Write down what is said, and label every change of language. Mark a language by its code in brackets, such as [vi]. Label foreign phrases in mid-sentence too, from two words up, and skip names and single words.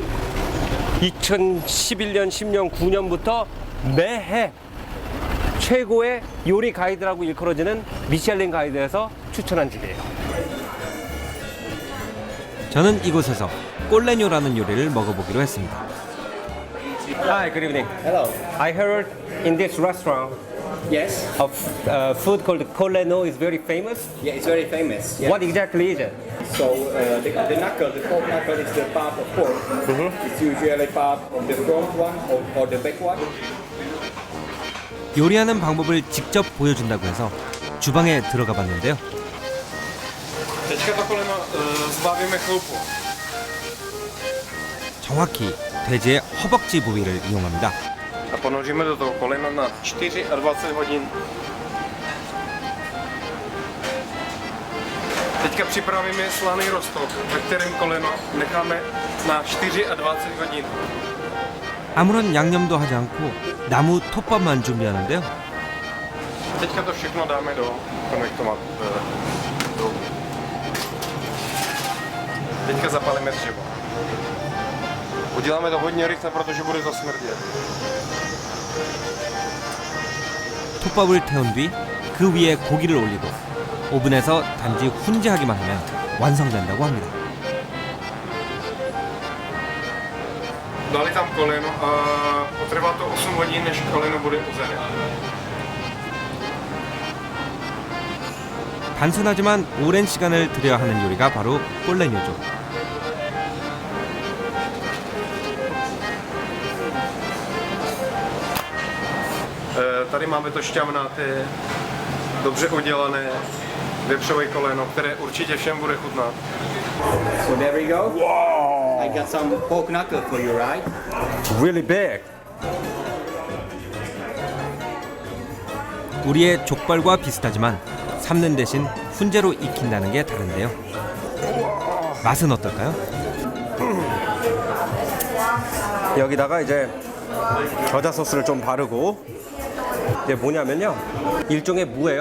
[ko] 2011년, 10년, 9년부터 매해 최고의 요리 가이드라고 일컬어지는 미슐랭 가이드에서 추천한 집이에요. 저는 이곳에서 꼴레뇨라는 요리를 먹어보기로 했습니다. [en] Hi, good evening. Hello. I heard in this restaurant Yes. of food called Coleno is very famous. Yeah, it's very famous. Yeah. What exactly is it? So the knuckle, the pork knuckle is the part of pork. It's usually part of the front one or the back one. [ko] 요리하는 방법을 직접 보여준다고 해서 주방에 들어가 봤는데요. [cs] Teďka to koleno zbavíme chloupu. [ko] 정확히 돼지의 허벅지 부위를 이용합니다. [cs] A ponoříme do toho kolena na 24 hodin. Teďka připravíme slaný roztok, ve kterém koleno necháme na 24 hodin. [ko] 아무런 양념도 하지 않고 나무 톱밥만 준비하는데요. [cs] Teďka to všechno dáme do konvektomat. Teďka zapalíme dřevo. Uděláme to hodně rychle, protože bude zasmrdět. [ko] 톱밥을 태운 뒤 그 위에 고기를 올리고 오븐에서 단지 훈제하기만 하면 완성된다고 합니다. [cs] Dali tam koleno a potrvá to 8 hodin, než koleno bude uzené. [ko] 단순하지만 오랜 시간을 들여야 하는 요리가 바로 꼴레뇨죠. [cs] Tady máme to šťavnaté, dobře udělané vepřové koleno, které určitě všem bude chutnat. [en] So there we go. Wow. I got some pork knuckle for you, right? Really big. [ko] 우리의 족발과 비슷하지만 삶는 대신 훈제로 익힌다는 게 다른데요. 맛은 어떨까요? 여기다가 이제 겨자 소스를 좀 바르고 이게 뭐냐면요, 일종의 무예요.